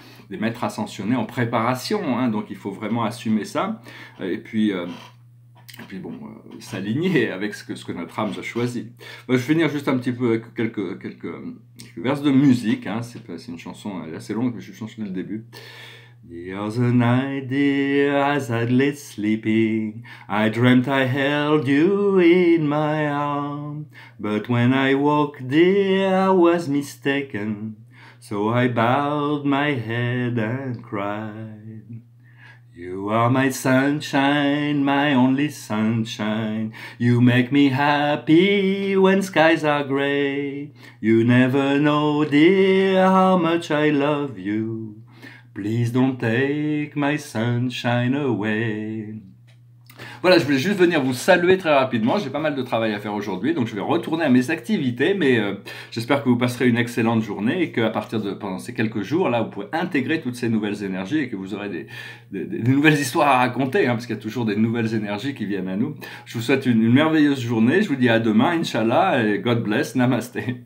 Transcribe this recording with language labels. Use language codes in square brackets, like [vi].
[fr] des maîtres ascensionnés en préparation, hein, donc il faut vraiment assumer ça, et puis bon, s'aligner avec ce que notre âme a choisi. Je vais finir juste un petit peu avec quelques vers de musique, hein. C'est une chanson assez longue, mais je vais chanter le début. [en] The other night, dear, as I lay sleeping, I dreamt I held you in my arm. But when I woke, dear, I was mistaken. So I bowed my head and cried. You are my sunshine, my only sunshine. You make me happy when skies are gray. You never know, dear, how much I love you. Please don't take my sunshine away. [fr] Voilà, je voulais juste venir vous saluer très rapidement. J'ai pas mal de travail à faire aujourd'hui, donc je vais retourner à mes activités, mais j'espère que vous passerez une excellente journée et qu'à partir de pendant ces quelques jours là, vous pourrez intégrer toutes ces nouvelles énergies et que vous aurez des nouvelles histoires à raconter, hein, parce qu'il y a toujours des nouvelles énergies qui viennent à nous. Je vous souhaite une merveilleuse journée. Je vous dis à demain, Inch'Allah, et [en] God bless, [fr] Namaste.